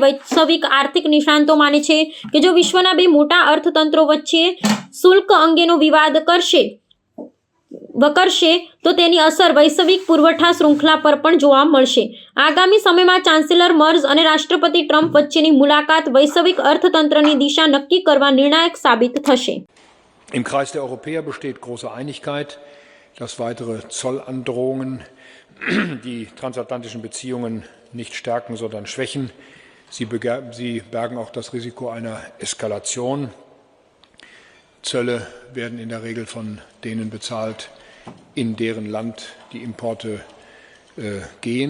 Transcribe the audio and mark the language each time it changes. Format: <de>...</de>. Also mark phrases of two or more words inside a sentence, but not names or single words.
<gu>વૈશ્વિક આર્થિક નિષ્ણાતો માને છે કે જો વિશ્વના બે મોટા અર્થતંત્રો વચ્ચે શુલ્ક અંગેનો વિવાદ વકરશે તો તેની અસર વૈશ્વિક પુરવઠા શૃંખલા પર પણ જોવા મળશે. આગામી સમયમાં ચાન્સેલર મર્ઝ અને રાષ્ટ્રપતિ ટ્રમ્પ વચ્ચેની મુલાકાત વૈશ્વિક અર્થતંત્રની દિશા નક્કી કરવા નિર્ણાયક સાબિત થશે.</gu> <de>Im Kreis der Europäer besteht große Einigkeit, dass weitere Zollandrohungen die transatlantischen Beziehungen nicht stärken, sondern schwächen. Sie bergen auch das Risiko einer Eskalation. Zölle werden in der Regel von denen bezahlt, in deren Land die Importe gehen.</de>